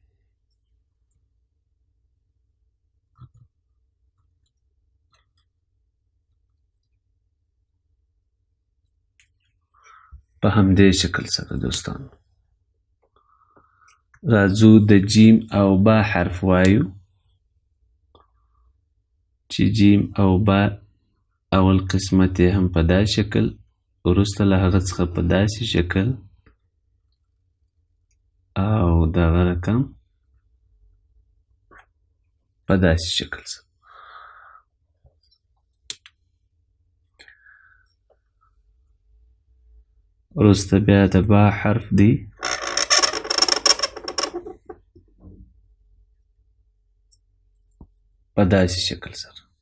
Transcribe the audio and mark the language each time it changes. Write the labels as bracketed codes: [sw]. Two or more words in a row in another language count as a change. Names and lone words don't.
[ps] په همدې شکل سره دوستانو راځو د جیم او با حرف وایو چې جیم او با اول قسمت یې هم په دا شکل، وروسته له هغه څخه په داسې شکل او دغه رقم په داسې شکل سره. وروسته بیا د با حرف دی په داسې شکل سره.